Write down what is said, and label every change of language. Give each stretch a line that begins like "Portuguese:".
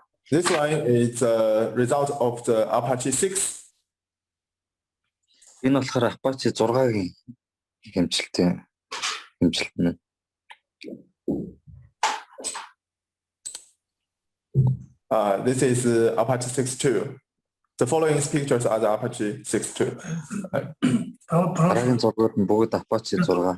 English: This one is the result of the APACHE 6.
Mongolian: Энэ болохоор APACHE 6-гийн хэмжилт нь.
English: This is APACHE 6 too. The following pictures are the APACHE 6 too.
Mongolian: Дараагийн зургууд нь бүгд APACHE 6.